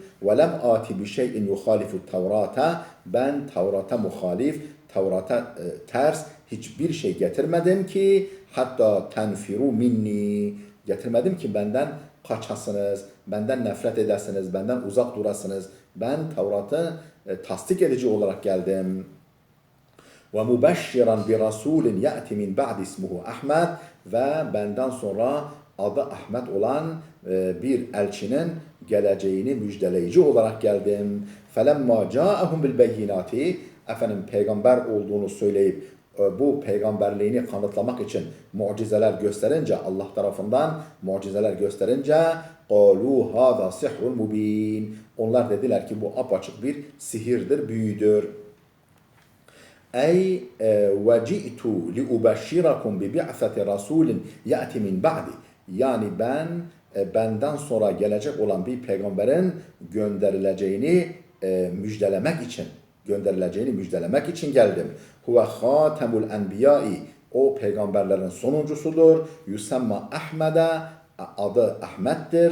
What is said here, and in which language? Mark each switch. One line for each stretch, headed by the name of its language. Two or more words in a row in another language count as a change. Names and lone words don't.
Arabic: ولم آت بشيء يخالف التوراة.
Turkish: Ben Tevrat'a muhalif, Tevrat'a ters hiçbir şey getirmedim ki hatta
Arabic: تنفروا مني.
Turkish: Getirmedim ki benden kaçasınız, benden nefret edesiniz, benden uzak durasınız. Ben Tevrat'ı tasdik edici olarak geldim.
Arabic: ومبشرا برسول يأتي من بعد اسمه أحمد,
Turkish: ve benden sonra adı Ahmet olan bir elçinin geleceğini müjdeleyici olarak geldim.
Arabic: فلما جاءهم بالبينات,
Turkish: efendim peygamber olduğunu söyleyip bu peygamberliğini kanıtlamak için mucizeler gösterince, Allah tarafından mucizeler gösterince
Arabic: قَالُوا هَذَا سِحْرٌ مُب۪ينٌ.
Turkish: Onlar dediler ki bu apaçık bir sihirdir, büyüdür.
Arabic: Ey وَجِئْتُ لِأُبَشِّرَكُمْ بِبِعْثَةِ رَسُولٍ يَأْتِ مِنْ بَعْدِ.
Turkish: Yani ben benden sonra gelecek olan bir peygamberin müjdelemek için geldim.
Arabic: هو خاتم الأنبياء.
Turkish: O peygamberlerin sonuncusudur. Yusemma Ahmed'e, adı Ahmet'tir.